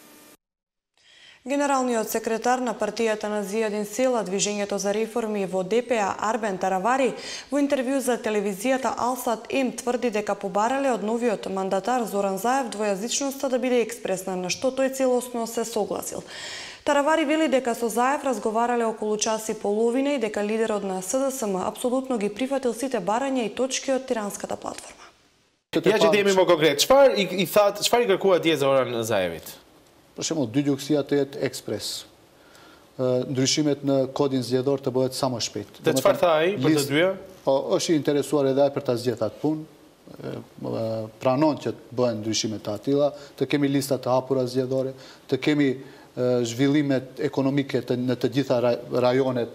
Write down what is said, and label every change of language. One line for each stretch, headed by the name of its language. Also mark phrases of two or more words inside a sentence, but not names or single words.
Macedonian: Генералниот секретар на партијата на Зијадин Села, Движењето за реформи во ДПА Арбен Таравари, во интервју за телевизијата Алсат М тврди дека побарале од новиот мандатар Зоран Заев двојазичноста да биде експресна, на што тој целосно се согласил. Таравари вели дека со Заев разговарале околу час и половина и дека лидерот на СДСМ апсолутно ги прифатил сите барања и точки од тиранската платформа.
Albanian: Ja që jemi më konkret, çfarë i kërkua atje Zoran Zaevit? Për shembull, dy gjukësia të jetë ekspres. Ndryshimet në kodin zgjedhor të bëhet sa më shpejt. Dhe çfarë tha ai për të dyja? Është i interesuar edhe ai për ta zgjedhur atë punë. Pranon që të bëhen ndryshime të tilla, të kemi lista të hapura zgjedhore, të kemi zhvillimet ekonomike në të gjitha rajonet.